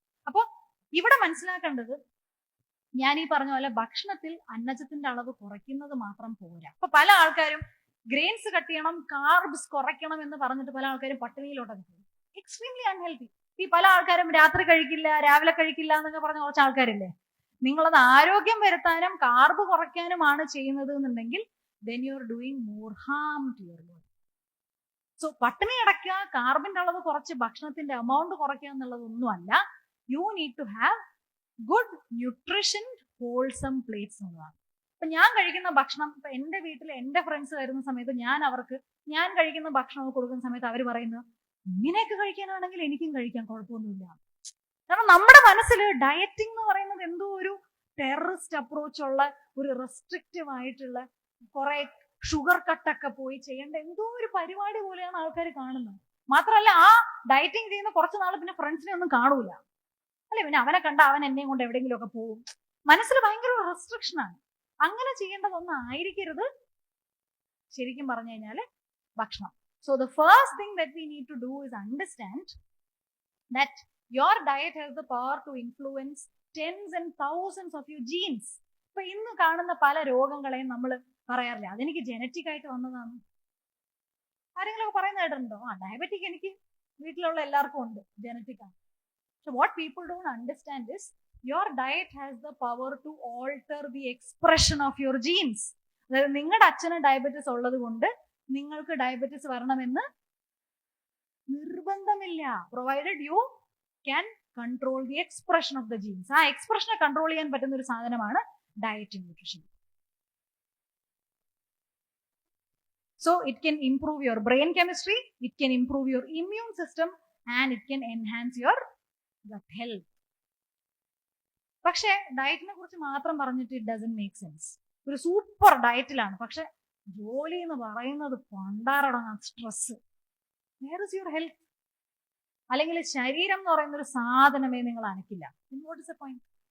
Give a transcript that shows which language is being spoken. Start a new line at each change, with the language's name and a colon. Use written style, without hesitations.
Malayalam: അപ്പൊ ഇവിടെ മനസ്സിലാക്കേണ്ടത് ഞാൻ ഈ പറഞ്ഞ പോലെ ഭക്ഷണത്തിൽ അന്നജത്തിന്റെ അളവ് കുറയ്ക്കുന്നത് മാത്രം പോരാ. അപ്പൊ പല ആൾക്കാരും ഗ്രെയിൻസ് കട്ട് ചെയ്യണം, കാർബ്സ് കുറയ്ക്കണം എന്ന് പറഞ്ഞിട്ട് പല ആൾക്കാരും പട്ടിണിയിലോട്ടൊക്കെ പോകും. Extremely unhealthy. ഈ പല ആൾക്കാരും രാത്രി കഴിക്കില്ല, രാവിലെ കഴിക്കില്ല എന്നൊക്കെ പറഞ്ഞ കുറച്ച് ആൾക്കാരില്ലേ. നിങ്ങളത് ആരോഗ്യം വരുത്താനും കാർബ് കുറയ്ക്കാനുമാണ് ചെയ്യുന്നത് എന്നുണ്ടെങ്കിൽ
English: then you are doing more harm to your body.
Malayalam: So പട്ടിണി അടയ്ക്കുക, കാർബിന്റെ അളവ് കുറച്ച് ഭക്ഷണത്തിന്റെ എമൗണ്ട് കുറയ്ക്കുക എന്നുള്ളതൊന്നുമല്ല.
English: You need to have good nutrition wholesome plates എന്നുള്ളതാണ്.
Malayalam: ഇപ്പൊ ഞാൻ കഴിക്കുന്ന ഭക്ഷണം, ഇപ്പൊ എന്റെ വീട്ടിൽ എന്റെ ഫ്രണ്ട്സ് വരുന്ന സമയത്ത് ഞാൻ കഴിക്കുന്ന ഭക്ഷണം കൊടുക്കുന്ന സമയത്ത് അവർ പറയുന്നത് ഇങ്ങനെയൊക്കെ കഴിക്കാനാണെങ്കിൽ എനിക്കും കഴിക്കാൻ കുഴപ്പമൊന്നുമില്ല. കാരണം നമ്മുടെ മനസ്സിൽ ഡയറ്റിംഗ് എന്ന് പറയുന്നത് എന്തോ ഒരു ടെററിസ്റ്റ് അപ്രോച്ച് ഉള്ള, ഒരു റെസ്ട്രിക്റ്റീവ് ആയിട്ടുള്ള, കുറെ ഷുഗർ കട്ടൊക്കെ പോയി ചെയ്യേണ്ട എന്തോ ഒരു പരിപാടി പോലെയാണ് ആൾക്കാർ കാണുന്നത്. മാത്രമല്ല ആ ഡയറ്റിംഗ് ചെയ്യുന്ന കുറച്ച് നാൾ പിന്നെ ഫ്രണ്ട്സിനെ ഒന്നും കാണൂല അല്ലെ, പിന്നെ അവനെ കണ്ട അവൻ എന്നെയും കൊണ്ട് എവിടെയെങ്കിലും ഒക്കെ പോകും. മനസ്സിൽ ഭയങ്കര റെസ്ട്രിക്ഷൻ ആണ്. അങ്ങനെ ചെയ്യേണ്ടതൊന്നും ആയിരിക്കരുത് ശരിക്കും പറഞ്ഞു കഴിഞ്ഞാൽ ഭക്ഷണം.
English: So the first thing that we need to do is understand that your diet has the power to influence tens and thousands of your genes.
Malayalam: ഇപ്പൊ ഇന്ന് കാണുന്ന പല രോഗങ്ങളെയും നമ്മൾ പറയാറില്ല അതെനിക്ക് ജനറ്റിക് ആയിട്ട് വന്നതാണ്. ആരെങ്കിലും പറയുന്ന കേട്ടിട്ടുണ്ടോ? ഡയബറ്റിക് എനിക്ക് വീട്ടിലുള്ള എല്ലാവർക്കും ഉണ്ട്, ജനറ്റിക് ആണ്.
English: So what people don't understand is your diet has the power to alter the expression of your genes.
Malayalam: അതായത് നിങ്ങളുടെ അച്ഛന് ഡയബറ്റിസ് ഉള്ളത് കൊണ്ട് നിങ്ങൾക്ക് ഡയബറ്റിസ് വരണമെന്ന് നിർബന്ധമില്ല.
English: Provided you can control the expression of the genes.
Malayalam: ആ എക്സ്പ്രഷനെ കൺട്രോൾ ചെയ്യാൻ പറ്റുന്ന ഒരു സാധനമാണ് diet nutrition.
English: So it can improve your brain chemistry, it can improve your immune system and it can enhance your gut health.
Malayalam: പക്ഷെ ഡയറ്റിനെ കുറിച്ച് മാത്രം പറഞ്ഞിട്ട്
English: it doesn't make sense.
Malayalam: ഒരു സൂപ്പർ ഡയറ്റിലാണ്, പക്ഷെ ജോലി എന്ന് പറയുന്നത് പണ്ടാറടങ്ങാൻ stress.
English: Where is your health?
Malayalam: അല്ലെങ്കിൽ ശരീരം എന്ന് പറയുന്ന ഒരു സാധനമേ നിങ്ങൾ അനക്കില്ല.
English: What is the point?